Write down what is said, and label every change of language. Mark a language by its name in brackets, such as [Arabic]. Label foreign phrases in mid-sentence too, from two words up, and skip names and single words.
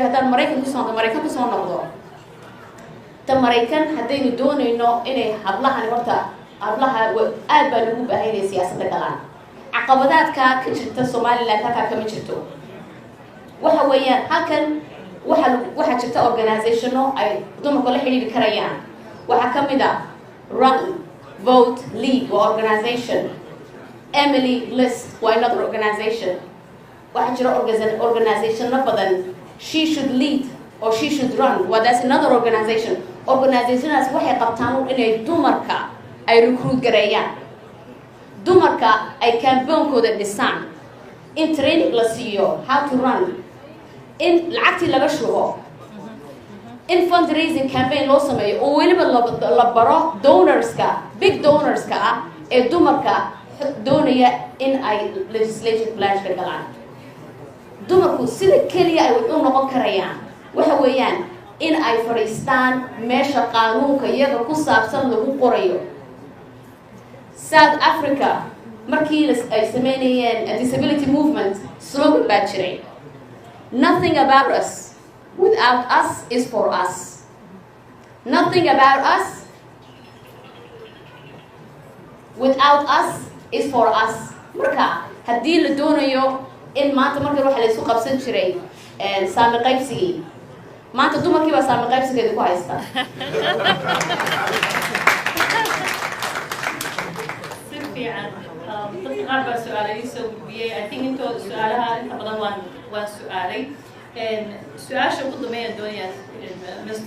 [Somali] haddaan Maraykan ku soo noqdo ta Maraykan haddaynu doonayno inay hablahani horta hablaha aad baa lagu baahanyahay siyaasadda galaan caqabadaadka ka jirta Somaliland halkaa kama jirto waxa weeyaan halkan waxa jirta organizationo ay dumarku la xiriiri karayaan waxa ka mid ah Run Vote Lead organization Emily List waa [English] another organization [Somali] waxa jira organization badan She Should Lead or She Should Run [English] well that's another organizationaas [Somali] waxay qabtaan inay dumarka ay recruit gareeyaan dumarka ay campaignkooda dhisaan in training la siiyo [English] how to run [Somali] in lacagtii laga shubo in [English] fundraising campaign [Somali] loo sameeyo oo weliba la baro donorska big donorska ah ee dumarka doonaya in ay legislation plashka galaan dumarku sida keliya ay u noqon karayaan waxa weeyaan in ay fadhiistaan meesha qaanuunka iyaga ku saabsan lagu qorayo South Africa markii ay sameynayeen [English] disability movement [Somali] slogan baa jiray [English] nothing about us without us is for us nothing about us without us is for us [Somali] marka haddii la doonayo in maanta markii waxa la isku qabsan jiray saami qaybsigii maanta dumarkii baa saami qaybsigeeda ku haysta dadka qaar baa su-aalay soo gudbiyey [English] I think [Somali] intooda su-aalaha inta badan waan su-aalay su-aasha ugu dambeeyaan doonayaa Mr.